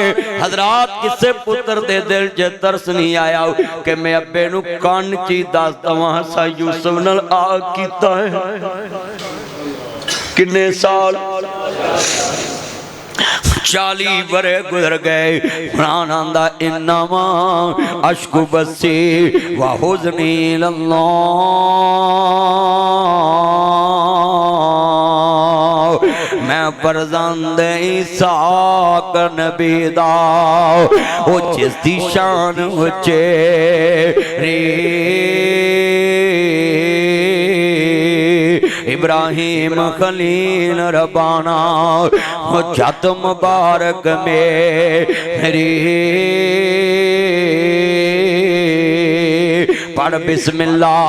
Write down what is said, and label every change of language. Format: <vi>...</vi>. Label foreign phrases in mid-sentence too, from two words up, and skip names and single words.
<pa>حضرات کسے پتر دے دل چ ترس نہیں آیا کہ میں ابے نوں کان چی دس دواں سا یوسف نال آ کیتا ہے. کنے سال 40 برے گزر گئے. قرآن آندا</pa> <ar>إنما أشكو بثي وحزني إلى الله,</ar> <pa>میں فرزند اسحاق نبی دا او جس دی شان اچے رے ابراہیم خلیل ربانا ذات مبارک میری پڑھ بسم اللہ.</pa>